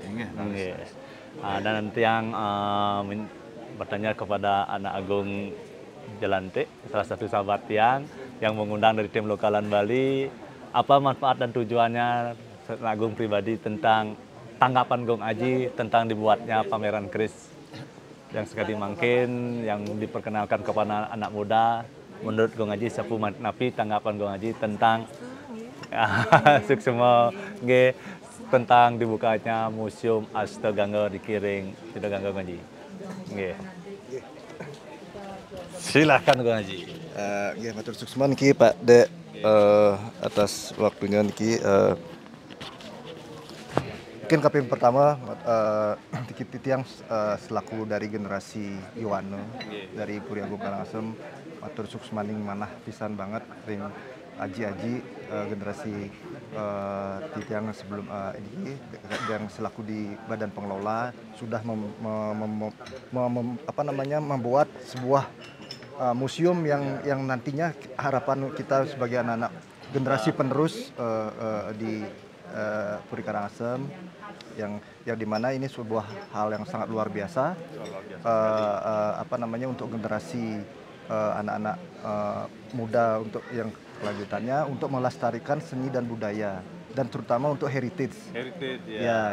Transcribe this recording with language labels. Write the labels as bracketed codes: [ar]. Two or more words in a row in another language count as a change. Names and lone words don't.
[id] Dan tiang bertanya kepada anak Agung Jelante, salah satu sahabat tiang yang mengundang dari tim lokalan Bali, apa manfaat dan tujuannya Agung pribadi tentang tanggapan Gong Haji tentang dibuatnya pameran keris yang sekali mungkin yang diperkenalkan kepada anak muda. Menurut Gong Haji [ban] sapu napi [id] tanggapan Gong Haji tentang suksema tentang dibukanya Museum Astegangga di Kiring Sidagangga Gong Haji. Silakan Gong Haji. [ban] Matur suksman ki Pak Dek [id] atas waktunya [ban] niki. [id] Mungkin kami pertama titiang selaku dari generasi Iwano dari Puri Agung Karangasem, [ban] matur suksmaning manah pisan banget ring aji-aji generasi titiang [id] sebelum ini yang selaku di badan pengelola sudah membuat sebuah museum yang nantinya harapan kita sebagai anak-anak generasi penerus di Puri Karangasem yang dimana ini sebuah hal yang sangat luar biasa untuk generasi anak-anak muda untuk yang kelanjutannya untuk melestarikan seni dan budaya dan terutama untuk heritage ya.